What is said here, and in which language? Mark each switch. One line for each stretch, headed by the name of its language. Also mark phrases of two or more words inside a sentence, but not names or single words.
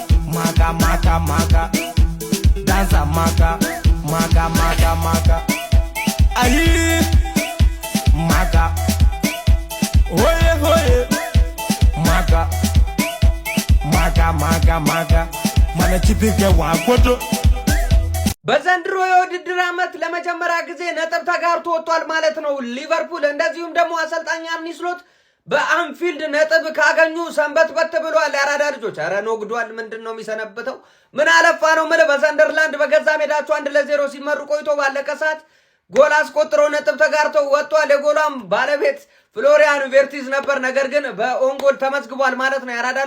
Amharic: danza maka ayi maka hoye maka mana chipike wakoto በዘንድሮ የውድድር ዓመት ለመጀመሪያ ጊዜ ነጥብ ተጋርቶ ወጥቷል ማለት ነው ሊቨርፑል። እንደዚሁም ደግሞ አሰልጣኝ አርኒ ስሎት በአንፊልድ ነጥብ ካገኙ ሰንበትበት ብሏል። ያራዳ ልጆች አረ ነግዷል። ምንድነው የሚሰነበተው? ምን አለፋ ነው ማለት በሰንደርላንድ በገዛ ሜዳቸው 1-0 ሲመሩ ቆይቶ ባለቀ ሰዓት ጎል አስቆጥረው ነጥብ ተጋርተው ወጥቷል። የጎሏም ባለቤት ፍሎሪያን ቬርቲዝ ነበር። ነገር ግን በኦንጎል ተመዝግቧል ማለት ነው። ያራዳ